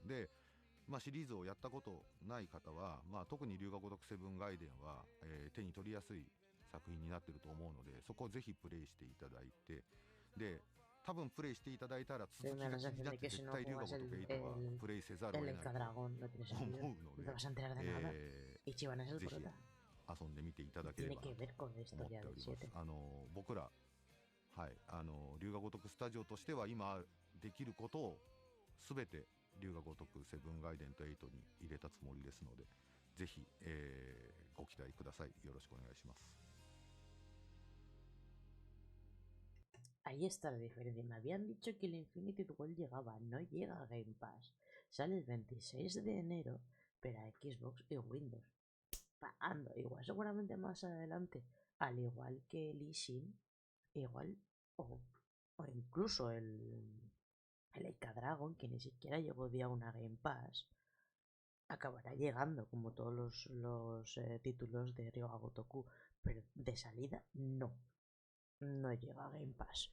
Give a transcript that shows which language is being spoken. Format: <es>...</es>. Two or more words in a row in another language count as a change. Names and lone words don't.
<ja>で、シリーズをやったことない方は、特に龍が如くセブンガイデンは、手に取りやすい作品になってると思うので、そこをぜひプレイしていただいて、で多分プレイしていただいたら続きが気になって絶対龍が如く8はプレイせざるを得ないと思うので、ぜひ遊んでみていただければと思っております。僕ら龍が如くスタジオとしては今できることを全て龍が如くセブンガイデンと8に入れたつもりですので、ぜひ、ご期待ください。よろしくお願いします。</ja> <es>Ahí está la diferencia. Me habían dicho que el Infinity Duel llegaba, no llega a Game Pass. Sale el 26 de enero, pero a Xbox y Windows. pagando. Igual seguramente más adelante, al igual que Lee Sin, igual, o incluso el Eika Dragon, que ni siquiera llegó día a una Game Pass, acabará llegando como todos los títulos de Ryuga Gotoku, pero de salida no llega a Game Pass.</es>